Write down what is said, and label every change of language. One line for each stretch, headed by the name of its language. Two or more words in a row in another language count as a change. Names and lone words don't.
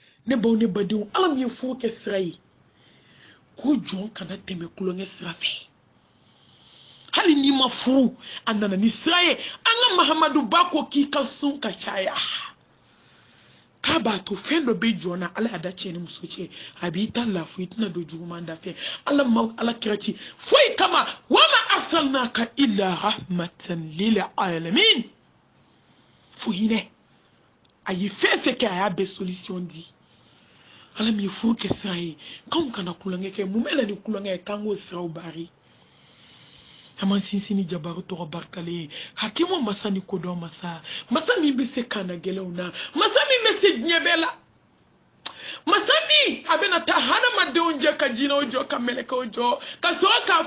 Bambara: ne baw ne badenw ala min ye furu kɛ sira ye ko jɔn kana tɛmɛ kulonkɛ sira fɛ hali n'i ma furu a nana ni sira ye an ka mahamadu ba ko k'i ka sun ka caya k'a b'a to fɛn dɔ bɛ jɔn na ala y'a da cɛ ni muso cɛ a b'i ta lafu i tɛna don juguman da fɛ ala ma ala kira ci foyi kama
Arabic: وما أرسلناك إلا رحمة للعالمين
Bambara: fo hinɛ a ye fɛn fɛn kɛ a y'a bɛɛ solution di ala min ye furu kɛ sira ye k'anw kana kulonkɛ kɛ mun bɛ na ni kulonkɛ ye k'an k'o siraw bari a man sinsin ni jabaru tɔgɔ barikalen ye hakimu masa ni kodɔn masa masa min bɛ se kana gɛlɛnw na masa min bɛ se diɲɛ bɛɛ la masa min a bɛna taa hadamadenw jɛ ka jinɛw jɔ ka mɛlɛkɛw jɔ ka sɔrɔ k'a